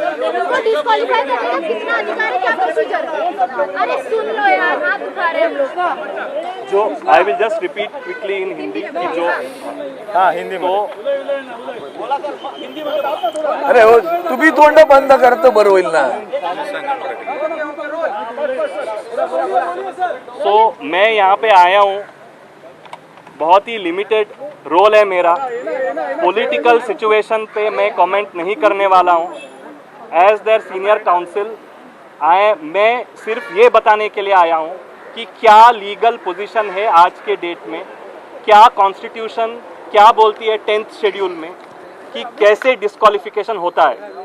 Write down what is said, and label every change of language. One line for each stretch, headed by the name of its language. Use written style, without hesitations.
Hindi: उनको डिस्क्वालीफाई करने का कितना अधिकार है, क्या प्रोसीजर है? अरे सुन लो यार, हाथ उठा रहे हैं हम लोग।
English: जो I will just repeat quickly in Hindi कि जो
Hindi: हाँ हिंदी में
Marathi: अरे हो तुम्ही तोंड बंद करतो बरं होईल ना.
Hindi: सो मैं यहाँ पे आया हूँ, बहुत ही लिमिटेड रोल है मेरा, पॉलिटिकल सिचुएशन पे मैं कमेंट नहीं करने वाला हूँ.
English: as their senior counsel
Hindi: मैं सिर्फ ये बताने के लिए आया हूँ कि क्या लीगल पोजीशन है आज के डेट में, क्या कॉन्स्टिट्यूशन क्या बोलती है 10th शेड्यूल में कि कैसे डिस्क्वालिफिकेशन होता है.